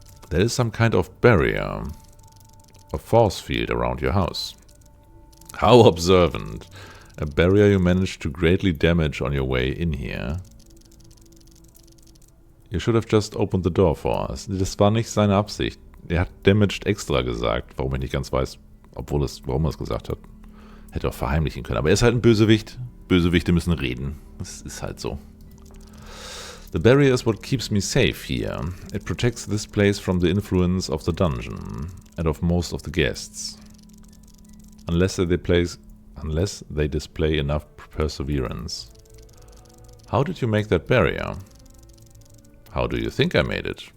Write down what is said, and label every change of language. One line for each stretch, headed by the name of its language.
English: There is some kind of barrier. A force field around your house. How observant. A barrier you managed to greatly damage on your way in here. You should have just opened the door for us.
German: Das war nicht seine Absicht. Er hat damaged extra gesagt, warum ich nicht ganz weiß, warum er es gesagt hat. Hätte auch verheimlichen können. Aber er ist halt ein Bösewicht. Bösewichte müssen reden. Das ist halt so.
English: The barrier is what keeps me safe here. It protects this place from the influence of the dungeon and of most of the guests. Unless they display enough perseverance. How did you make that barrier? How do you think I made it?